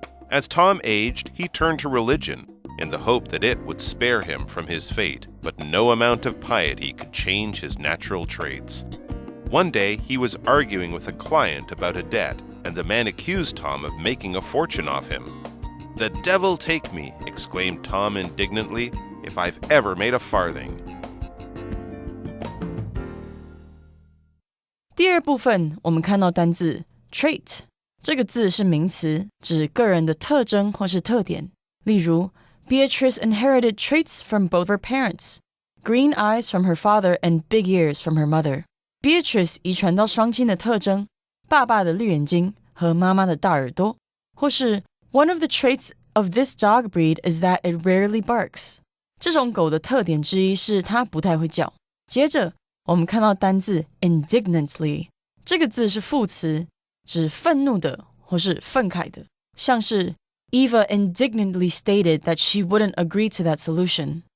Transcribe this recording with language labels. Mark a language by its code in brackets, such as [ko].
[en] As Tom aged, he turned to religion in the hope that it would spare him from his fate, but no amount of piety could change his natural traits. One day, he was arguing with a client about a debt, and the man accused Tom of making a fortune off him. "The devil take me," exclaimed Tom indignantly, "if I've ever made a farthing." [zh] 第二部分，我们看到单字 trait， 这个字是名词，指个人的特征或是特点。例如 [en] Beatrice inherited traits from both her parents. Green eyes from her father and big ears from her mother. [zh] Beatrice 遗传到双亲的特征，爸爸的绿眼睛和妈妈的大耳朵。或是 [en] One of the traits of this dog breed is that it rarely barks. [zh] 这种狗的特点之一是它不太会叫。接着我们看到单字 indignantly， 这个字是副词，指愤怒的或是愤慨的，像是 [en] Eva indignantly stated that she wouldn't agree to that solution.